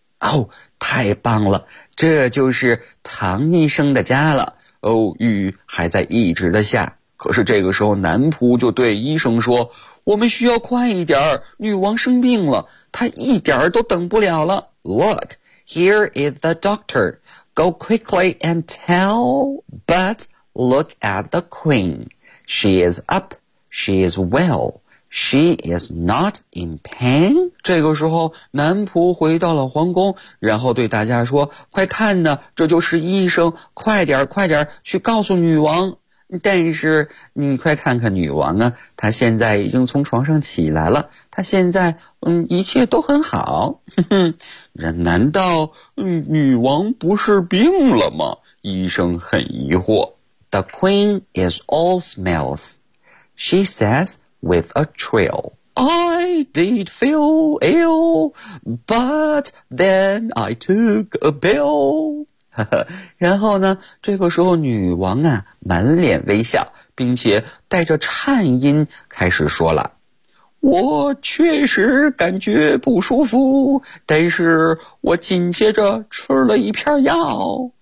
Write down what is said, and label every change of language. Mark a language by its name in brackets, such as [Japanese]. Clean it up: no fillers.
[Chinese] 哦，太棒了，这就是唐医生的家了。哦，雨还在一直的下。可是这个时候男仆就对医生说，我们需要快一点，女王生病了，她一点都等不了了。 [English] Look,Here is the doctor. Go quickly and tell, but look at the queen. She is up. She is well. She is not in pain. [Chinese] 这个时候男仆回到了皇宫，然后对大家说，快看呢，这就是医生，快点快点去告诉女王。但是你快看看女王啊，她现在已经从床上起来了，她现在一切都很好。哼，难道女王不是病了吗？医生很疑惑。 [English] The queen is all smells, she says with a thrill. I did feel ill, but then I took a pill. [Chinese] 然后呢，这个时候女王啊满脸微笑，并且带着颤音开始说了，我确实感觉不舒服，但是我紧接着吃了一片药。